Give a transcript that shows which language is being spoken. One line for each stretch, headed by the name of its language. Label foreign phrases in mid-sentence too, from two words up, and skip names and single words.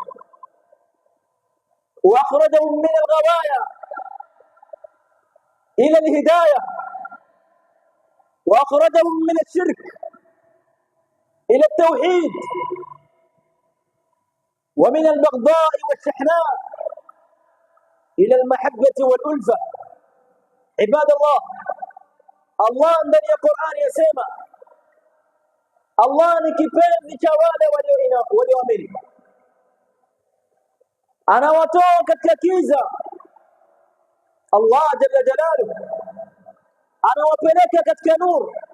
Arabic: وأخرجهم من الغوايا إلى الهداية، وأخرجهم من الشرك إلى التوحيد، ومن البغضاء والشحناء إلى المحبة والألفة. عباد الله،
Swahili: Allah ndani ya Qur'ani yasema, Allah ni kipenzi cha wale walioamini, anawatoa katika kiza.
Arabic: الله جل جلاله
Swahili: anawapeleka katika nuru.